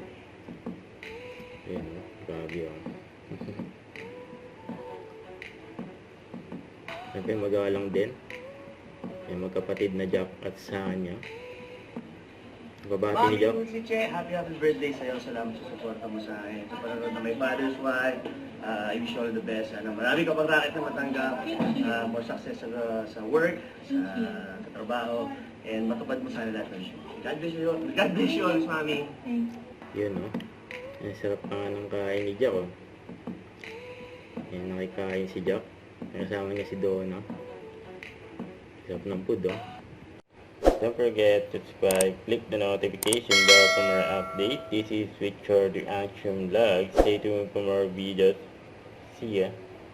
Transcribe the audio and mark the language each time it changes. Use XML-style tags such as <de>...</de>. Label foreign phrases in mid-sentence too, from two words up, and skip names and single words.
<tl>Ayan, oh. Grabe, oh. Siyempre, magalang din. Yung magkapatid na Jack at Sanya. Babati ni Jack. Si Che,</tl> <en>happy birthday</en> <tl>sa'yo. Salamat sa suporta mo sa akin. Sa panonood na may</tl> <en>Father's Wife. I wish you all the best.</en> <tl>Marami ka pang racket na matanggap.</tl> <en>More success</en> <tl>sa work, sa trabaho. And matupad mo sana lahat ng show.</tl> <en>God bless you. God bless you always, Mami.</en> <tl>Yun, oh. Ang sarap pa nga ng kain ni Jack, oh. Yan, nakikain si Jack. Kasama niya si Donna. Sarap ng food, oh.</tl> <en>Don't forget to subscribe, click the notification bell for more updates. This is Richard Reaction Vlog. Stay tuned for more videos. See ya.</en>